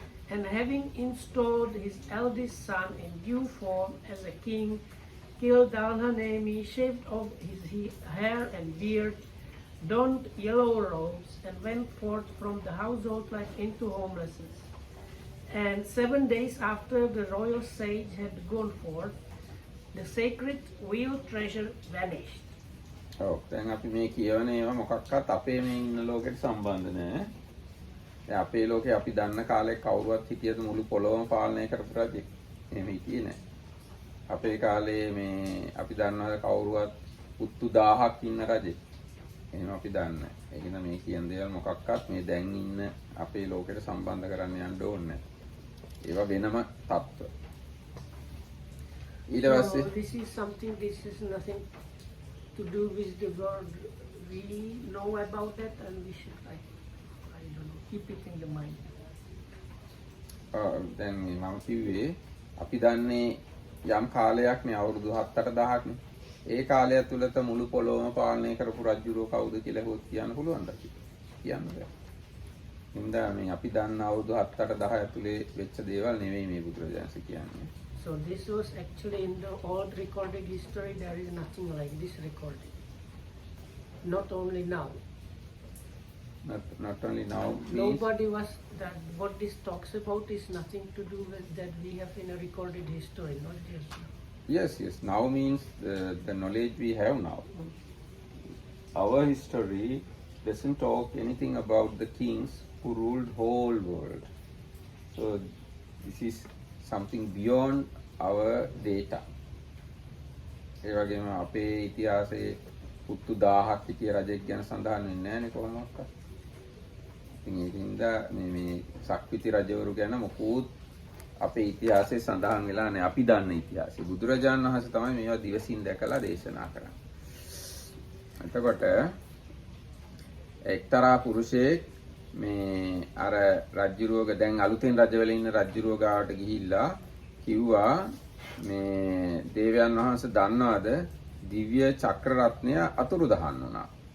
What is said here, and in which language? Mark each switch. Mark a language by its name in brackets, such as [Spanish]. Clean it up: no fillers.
[English] And having installed his eldest son in due form as a king, killed Dalhanemi, shaved off his hair and beard, donned yellow robes, and went forth from the household life into homelessness. And 7 days after the royal sage had gone forth, the sacred wheel treasure vanished. [Sinhala] ඔව් දැන් අපි මේ කියවන ඒවා මොකක්වත් අපේ මේ ඉන්න ලෝකෙට සම්බන්ධ නැහැ. දැන් අපේ ලෝකේ අපි දන්න කාලේ කවුරුවත් හිටියද මුළු පොළොවම පාලනය කරපු රජෙක්. එහෙම හිටියේ නැහැ. අපේ කාලේ මේ අපි දන්නවා කවුරුවත් පුත්තු 1000ක් ඉන්න රජෙක්. එහෙම අපි දන්නේ නැහැ. ඒ කියන මේ කියන දේවල් මොකක්වත් මේ දැන් ඉන්න අපේ ලෝකෙට සම්බන්ධ කරන්න යන්න ඕනේ නැහැ. ඒවා වෙනම තත්ත්ව. ඊට පස්සේ [English] this is something, this is nothing to do with the world. We know about that and we should, like, I don't know, keep it in the mind. [Sinhala] දැන් මේ මම කිව්වේ අපි දන්නේ යම් කාලයක් මේ අවුරුදු 7-8000ක් නේ. ඒ කාලය තුලත මුළු පොළොවම පාලනය කරපු රජුරෝ කවුද කියලා හොත් කියන්න පුළුවන්ද කියන්න බෑ. හින්දා මේ අපි දන්න අවුරුදු 7-8010 ඇතුලේ වෙච්ච දේවල් නෙවෙයි මේ බුදුරජාණන් කියන්නේ. [English] So this was actually in the old recorded history. There is nothing like this recorded. Not only now. Not only now. Nobody was that. What this talks about is nothing to do with that we have in a recorded history, not just now. Yes. Now means the knowledge we have now. Our history doesn't talk anything about the kings who ruled whole world. So this is something beyond our data. [Sinhala] ඒ වගේම අපේ ඉතිහාසයේ පුත්තු 1000ක් හිටිය රජෙක් ගැන සඳහන් වෙන්නේ නැහැ නේ කොහොමවත්. ඉතින් ඒකින්ද මේ සක්විති රජවරු ගැන මොකුත් අපේ ඉතිහාසයේ සඳහන් වෙලා නැහැ. අපි දන්න ඉතිහාසය. බුදුරජාණන් වහන්සේ තමයි මේවා දිවසින් දැකලා දේශනා කරන්නේ. එතකොට එක්තරා පුරුෂයෙක් මේ අර රජ්ජුරුවක දැන් අලුතෙන් රජවල ඉන්න රජ්ජුරුව ගාවට ගිහිල්ලා කිව්වා මේ දේවයන් වහන්සේ දන්නවද දිව්‍ය චක්‍ර රත්නය අතුරුදහන් වුණා.